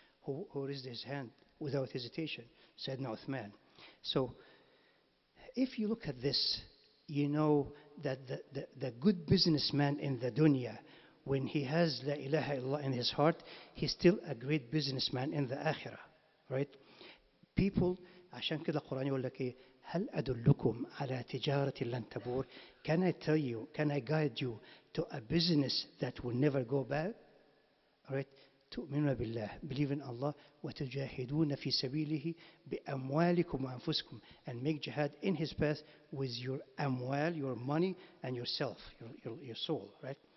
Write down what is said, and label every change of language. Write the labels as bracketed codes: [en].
[en] Who raised his hand without hesitation? Sayyidina Uthman. So if you look at this, you know that the good businessman in the dunya, when he has La ilaha illallah in his heart, he's still a great businessman in the akhirah. Right? [ar] People, عشان كده القرآن يقول لك إيه هل أدلكم على تجارة لن تبور. [en] Can I tell you, can I guide you to a business that will never go bad? Alright, [ar] تؤمنون بالله, [en] believe in Allah, [ar] وتجاهدون في سبيله بأموالكم وأنفسكم, [en] and make jihad in His path with your amwal, your money, and yourself, your soul. Right?